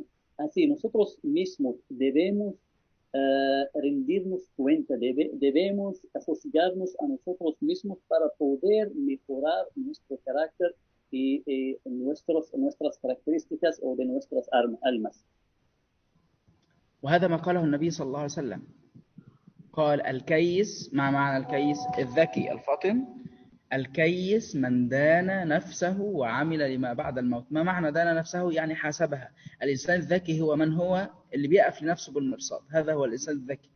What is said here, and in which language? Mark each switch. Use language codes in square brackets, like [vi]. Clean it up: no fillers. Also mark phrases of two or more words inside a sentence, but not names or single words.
[es] Así, nosotros mismos debemos rendirnos cuenta, debemos juzgarnos a nosotros mismos para poder mejorar nuestro carácter y nuestras características o de nuestras almas. [ar] وهذا ما قاله النبي صلى الله عليه وسلم، قال: الكيس، ما معنى الكيس؟ الذكي الفطن. الكيس من دان نفسه وعمل لما بعد الموت. ما معنى دان نفسه؟ يعني حاسبها. الإنسان الذكي هو من هو اللي بيقف لنفسه بالمرصاد، هذا هو الإنسان الذكي.